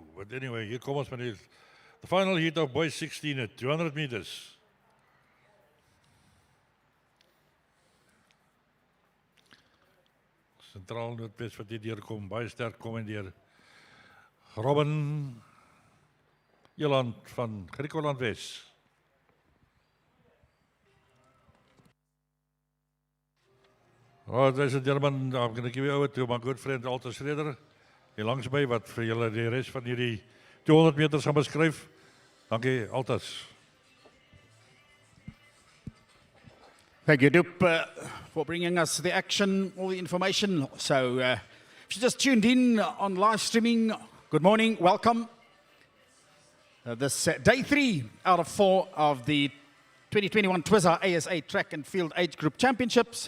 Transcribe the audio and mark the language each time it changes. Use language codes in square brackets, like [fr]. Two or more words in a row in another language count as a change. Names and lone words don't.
[en] But anyway, [af] hier kom ons met [en] the final heat of boys 16 at 200 meters. [af] Sentraal Noordwes wat hier deurkom, baie sterk kom en deur. Robin Eland van Griekeland Wes. [en] Oh, ladies and gentlemen, I'm going to give you over to my good friend Altus Schreuder, [af] hier langs by wat vir julle die res van hierdie 200 meters gaan beskryf. Dankie, Altus. [en] Thank you, Dup, for bringing us the action, all the information. So, if you just tuned in on live streaming, good morning, welcome. This day 3 out of 4 of the 2021 TWIZZA ASA Track and Field Age Group Championships.